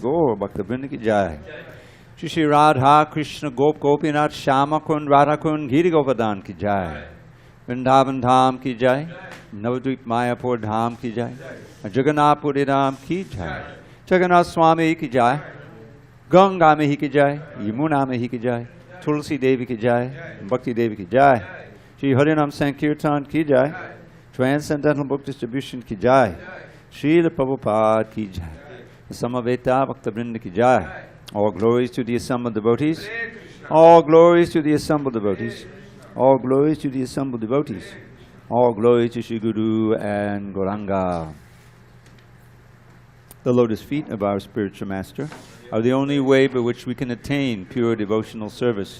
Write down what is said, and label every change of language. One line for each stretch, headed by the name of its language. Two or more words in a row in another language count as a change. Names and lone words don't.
Hindi: गौर भक्तिविनोद की जय श्री श्री राधा कृष्ण गोप गोपीनाथ श्याम कुंड राधा कुंड गिरि गोवर्धन की जय वृंदावन धाम की जय नवद्वीप मायापुर धाम की जय. जगन्नाथपुरी धाम की जय. जगन्नाथ स्वामी की जय। गंगा में ही की जय. यमुना में ही की जय. तुलसी देवी की जय। भक्ति देवी की जय. श्री हरिनाम संकीर्तन की जय.
English: Transcendental Book Distribution
Hindi: की जय. श्रील प्रभुपाद की जय। समवेत भक्तवृंद की जय.
English: All glories to the assembled devotees. All glories to the assembled devotees. All glories to the assembled devotees. All glory to Shri Guru and Gauranga. The lotus feet of our spiritual master are the only way by which we can attain pure devotional service.